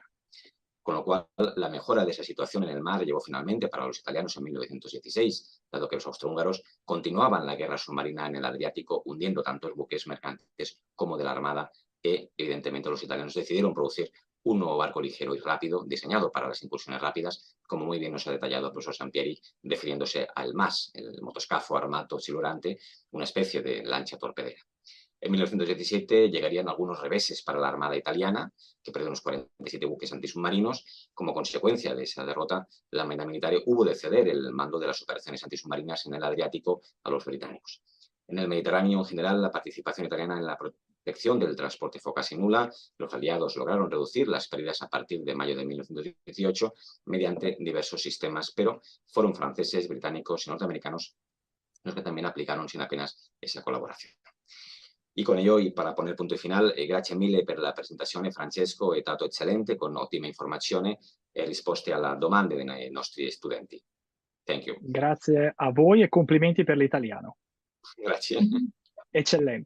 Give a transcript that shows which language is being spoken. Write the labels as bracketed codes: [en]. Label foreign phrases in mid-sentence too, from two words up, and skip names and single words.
[es] Con lo cual, la mejora de esa situación en el mar llegó finalmente para los italianos en 1916, dado que los austrohúngaros continuaban la guerra submarina en el Adriático, hundiendo tantos buques mercantes como de la Armada, que evidentemente los italianos decidieron producir un nuevo barco ligero y rápido, diseñado para las incursiones rápidas, como muy bien nos ha detallado el profesor Sampieri, refiriéndose al MAS, el [it] motoscafo armato silurante, [es] una especie de lancha torpedera. En 1917 llegarían algunos reveses para la Armada italiana, que perdió unos 47 buques antisubmarinos. Como consecuencia de esa derrota, la Marina Militares hubo de ceder el mando de las operaciones antisubmarinas en el Adriático a los británicos. En el Mediterráneo, en general, la participación italiana en la protección del transporte fue casi nula. Los aliados lograron reducir las pérdidas a partir de mayo de 1918 mediante diversos sistemas, pero fueron franceses, británicos y norteamericanos los que también aplicaron sin apenas esa colaborazione. E con ello, e para poner punto final, [it] grazie mille per la presentazione, Francesco, è stato eccellente, con ottima informazione e risposte alle domande dei nostri studenti. [en] Thank you. [it] Grazie a voi e complimenti per l'italiano. Grazie. Eccellente.